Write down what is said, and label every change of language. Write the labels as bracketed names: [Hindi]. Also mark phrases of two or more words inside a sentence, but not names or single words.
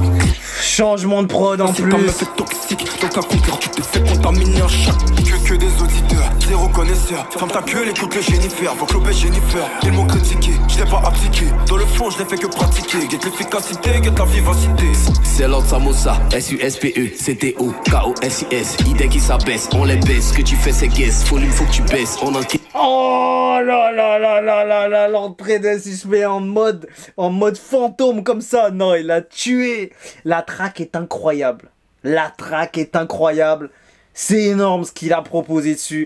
[French] Changement de prod en plus. C'est me fait toxique, donc à conclure, tu te fais contaminer à chaque. Que des auditeurs, zéro connaisseur. Ferme ta gueule, écoute le Jennifer. Faut cloper Jennifer, ils m'ont critiqué. Je l'ai pas appliqué, dans le fond, je n'ai fait que pratiquer. Guette l'efficacité, guette la vivacité. C'est Lord Samosa, S-U-S-P-E, C-T-O, K-O-S-I-S. Idée qui s'abaisse, on les baisse. Ce que tu fais, c'est guess. Volume, faut que tu baisses. On enquête. Oh là, l'entrée de Suspect en mode fantôme comme ça. Non, il a tué. La track est incroyable. C'est énorme ce qu'il a proposé dessus.